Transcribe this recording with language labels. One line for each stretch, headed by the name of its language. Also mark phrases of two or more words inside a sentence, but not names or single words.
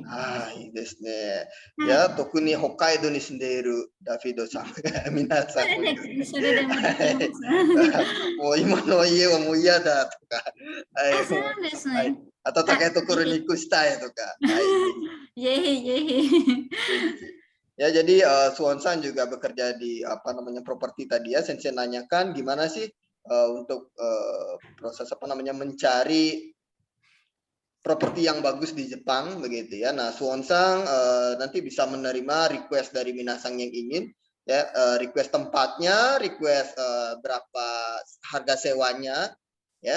Japanese: いいですね。いや、特に北海道に住んでいるダフィドさん、皆さん。それでもできます。もう今の家はもう嫌だとか。そうなんですね。暖かいところに行くしたいとか。
Indonesian: Ya, jadi Suwon-san juga bekerja di properti tadi ya. Sensei nanyakan gimana sih untuk proses mencari properti yang bagus di Jepang begitu ya. Nah, Suwon-san nanti bisa menerima request dari Minasang yang ingin ya, request tempatnya, request berapa harga sewanya ya.